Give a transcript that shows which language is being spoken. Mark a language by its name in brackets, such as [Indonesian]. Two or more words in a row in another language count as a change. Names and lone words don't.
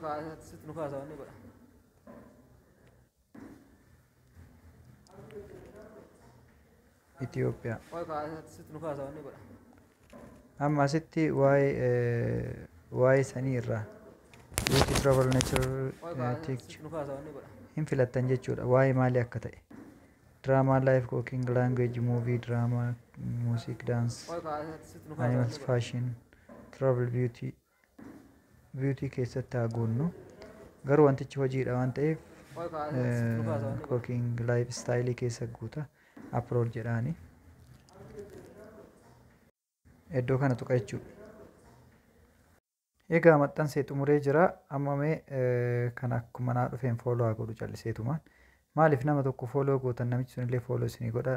[Oromo] Itoophiyaa. Amma asitti waa'ee sanii irraa [English] Beauty Travel Nature [Oromo] hin filattan jechuudha. Waa'ee maalii akka ta'e. [English] Drama, life, cooking, language, movie, drama, music, dance, animals, fashion, travel, beauty. [Oromo] Beauty keessatti haa guunnu. Garuu wantichi hojiidha waan ta'eef [English] cooking, lifestyle [Oromo] keessa guuta. Upload jedhaani. Iddoo kana tuqa jechuudha. Egaa maxxansee xumuree jira. Amma mee kan akkuma naa dhufeen fooloo haa godhu calliseetumaan. Maaliif nama tokko fooloo gootan namichi sunillee fooloo isinii godha.